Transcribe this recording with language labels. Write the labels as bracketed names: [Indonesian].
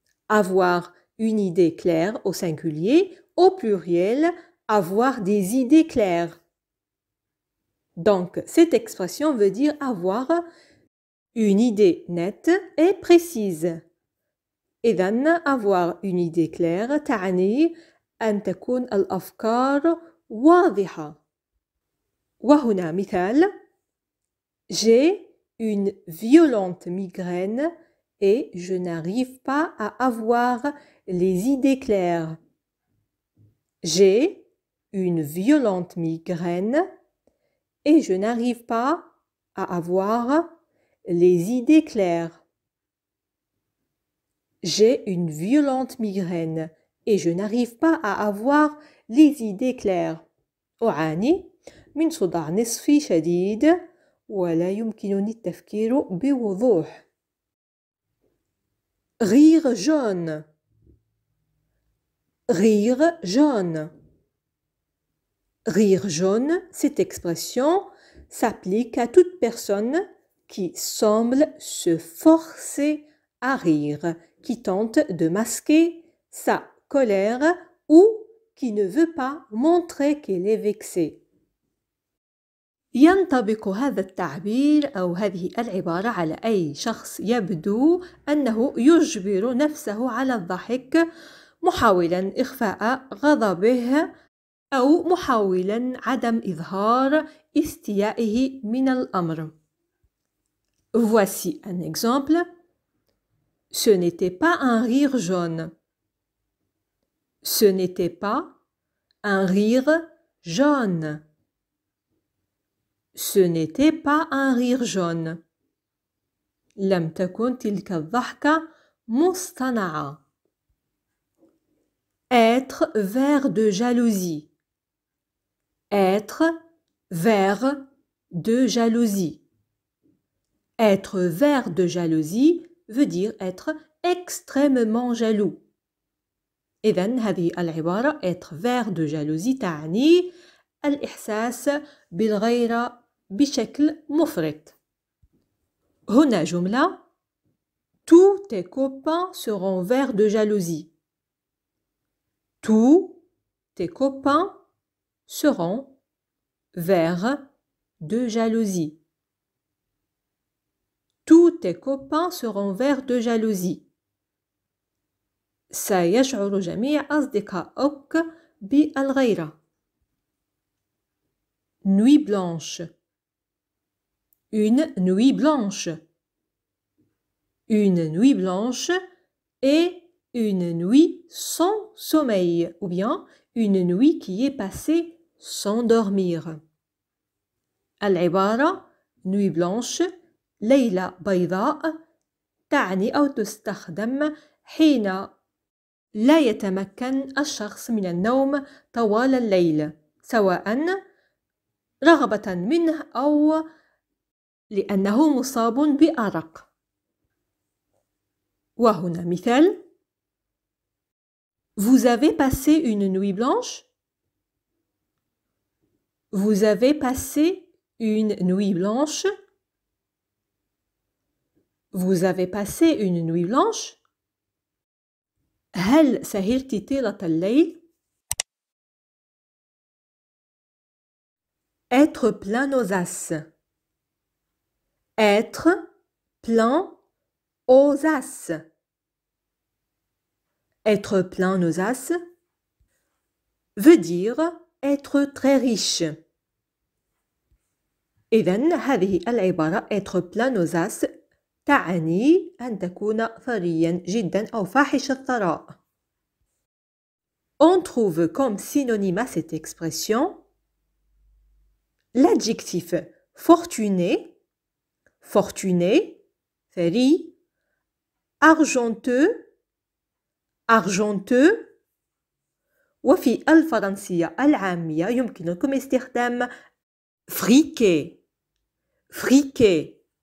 [French] Avoir une idée claire au singulier, au pluriel, avoir des idées claires. Donc, cette expression veut dire avoir une idée nette et précise. [Arabic] إذن [French] avoir une idée claire [Arabic] تعني أن تكون الأفكار واضحة. وهنا مثال: [French] J'ai une violente migraine et je n'arrive pas à avoir les idées claires. J'ai une violente migraine et je n'arrive pas à avoir les idées claires. J'ai une violente migraine et je n'arrive pas à avoir les idées claires. [Arabic] أعاني من صداع نصفي شديد ولا يمكنني التفكير بوضوح. [French] Rire jaune. Rire jaune. Rire jaune, cette expression s'applique à toute personne qui semble se forcer à rire, qui tente de masquer sa colère ou qui ne veut pas montrer qu'elle est vexée. [Arabic] ينطبق هذا التعبير أو هذه العبارة على أي شخص يبدو أنه يجبر نفسه على الضحك محاولا إخفاء غضبه أو محاولا عدم إظهار استيائه من الأمر. [French] Voici un exemple. Ce n'était pas un rire jaune. Ce n'était pas un rire jaune. Ce n'était pas un rire jaune. [Arabic] لم تكن تلك الضحكة مصطنعة. [French] Être vert de jalousie. Être vert de jalousie. Être vert de jalousie veut dire être extrêmement jaloux. [Arabic] إذن هذه العبارة [French] être vert de jalousie [Arabic] تعني الإحساس بالغيرة بشكل مفرط. هنا جملة [French] Tous tes copains seront verts de jalousie. Tous tes copains seront verts de jalousie. Tous tes copains seront verts de jalousie. [Arabic] سيشعر جميع أصدقائك بالغيرة. [French] Nuit blanche. Une nuit blanche. Une nuit blanche est une nuit sans sommeil ou bien une nuit qui est passée sans dormir. [Arabic] العبارة [French] nuit blanche [Arabic] ليلة بيضاء تعني أو تستخدم حين لا يتمكن الشخص من النوم طوال الليل سواء رغبة منه أو لأنه مصاب بأرق. وهنا مثال [French] Vous avez passé une nuit blanche? Vous avez passé une nuit blanche? Vous avez passé une nuit blanche? [Arabic] هل سهرت طيلة الليل؟ [French] Être plein aux as. Être plein aux as. Être plein aux as veut dire être très riche. [Arabic] إذن هذه العبارة [French] être plein aux as [Arabic] تعني أن تكون ثريا جدا أو فاحش الثراء. [French] On trouve comme synonyme à cette expression l'adjectif fortuné, fortuné, ثري, argenteux, argenteux. [Arabic] وفي الفرنسية العامية يمكنكم استخدام friqué, friqué.